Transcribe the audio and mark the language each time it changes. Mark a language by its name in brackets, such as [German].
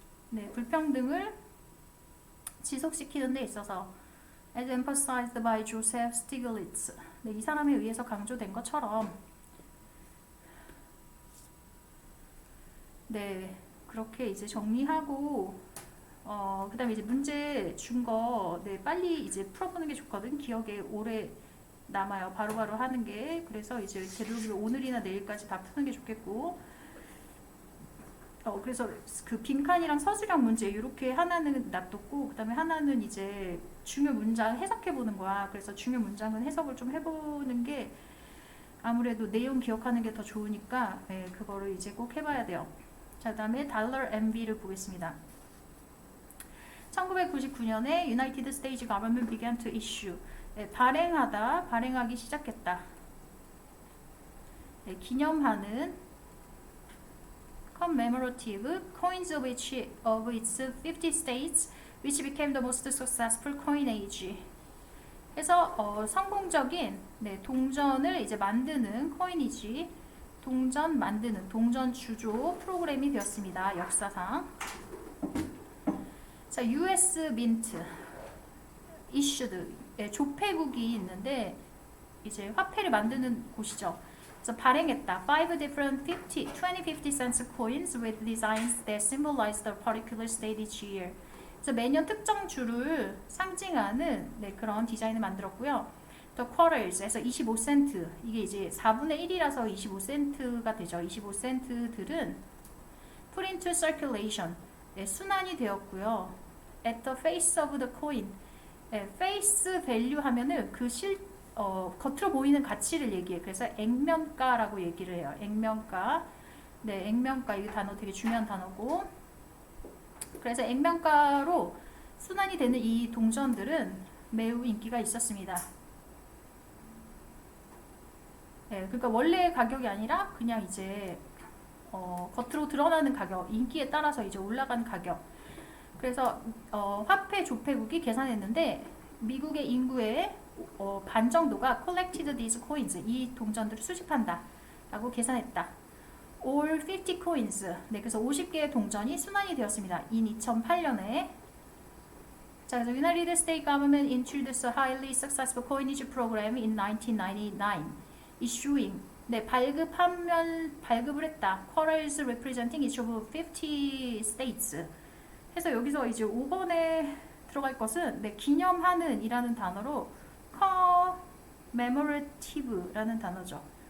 [Korean] 네, 불평등을 지속시키는 데 있어서 [English] as emphasized by Joseph Stiglitz. [Korean] 네, 이 사람에 의해서 강조된 것처럼 네, 그렇게 이제 정리하고 그 다음에 이제 문제 준 거 네, 빨리 이제 풀어보는 게 좋거든. 기억에 오래 남아요. 바로바로 하는 게. 그래서 이제 되도록이면 오늘이나 내일까지 다 푸는 게 좋겠고 그래서 그 빈칸이랑 서술형 문제 이렇게 하나는 놔뒀고 그 다음에 하나는 이제 중요 문장 해석해 보는 거야. 그래서 중요 문장은 해석을 좀 해보는 게 아무래도 내용 기억하는 게 더 좋으니까 네, 그거를 이제 꼭 해봐야 돼요. 자, 그 다음에 달러 MB를 보겠습니다. [English] 1999년에 United States Government began to issue [Korean] 네, 발행하기 시작했다. 네, 기념하는 [English] commemorative coins of its 50 states, which became the most successful coinage. [Korean] 해서 성공적인 네, 동전을 이제 만드는 코이니지, 동전 주조 프로그램이 되었습니다. 역사상. 자, [English] US Mint issued [Korean] 네, 조폐국이 있는데 이제 화폐를 만드는 곳이죠. 그래서 발행했다. [English] 5 different 20 cents coins with designs that symbolize the particular state each year. [Korean] 그래서 매년 특정 주를 상징하는 네, 그런 디자인을 만들었고요. 또 quarters에서 25센트, 이게 이제 4분의 1이라서 25센트가 되죠. 25센트들은 [English] put into circulation, [Korean] 네, 순환이 되었고요. [English] at the face of the coin, 네, face value [Korean] 하면은 그 겉으로 보이는 가치를 얘기해. 그래서 액면가라고 얘기를 해요. 액면가. 네, 액면가. 이 단어 되게 중요한 단어고. 그래서 액면가로 순환이 되는 이 동전들은 매우 인기가 있었습니다. 네, 그러니까 원래 가격이 아니라 그냥 이제 겉으로 드러나는 가격, 인기에 따라서 이제 올라간 가격. 그래서 화폐 조폐국이 계산했는데 미국의 인구의 반 정도가 [English] collected these coins, [Korean] 이 동전들을 수집한다 라고 계산했다. [English] all 50 coins, [Korean] 네, 그래서 50개의 동전이 순환이 되었습니다. in 2008년에. [English] 자, 그래서 United States government introduced a highly successful coinage program in 1999, issuing, [Korean] 네, 발급을 했다. [English] quarters representing each of 50 states. [Korean] 해서 여기서 이제 5번에 들어갈 것은 네, 기념하는 이라는 단어로 commemorative라는 단어죠.